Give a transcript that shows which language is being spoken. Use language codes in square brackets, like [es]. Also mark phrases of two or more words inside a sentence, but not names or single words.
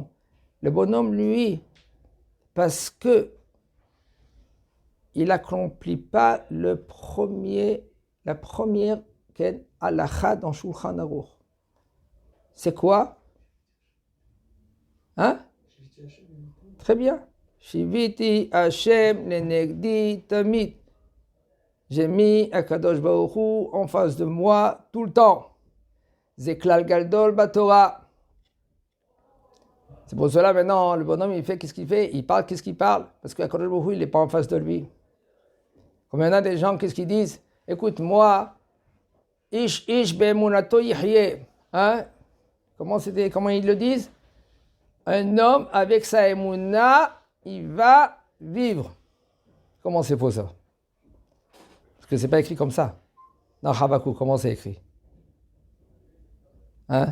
[fr] Le bonhomme, lui, parce que il n'accomplit pas la première halakha dans Shulchan Aruch. C'est quoi? Hein? Très bien. [he] שויתי השם לנגדי תמיד. [fr] J'ai mis [he] הקדוש ברוך הוא [fr] en face de moi tout le temps. [he] זה כלל גדול בתורה. [fr] C'est pour cela maintenant, le bonhomme, il fait qu'est-ce qu'il fait? Il parle qu'est-ce qu'il parle? Parce qu' [he] הקדוש ברוך הוא, [fr] il n'est pas en face de lui. Comme il y en a des gens, qu'est-ce qu'ils disent? Écoute, moi, [he] איש באמונתו יחיה. [fr] Hein? Comment ils le disent? Un homme avec sa émouna, il va vivre. Comment c'est faux ça? Parce que c'est pas écrit comme ça. Dans Habakkuk, comment c'est écrit? Hein?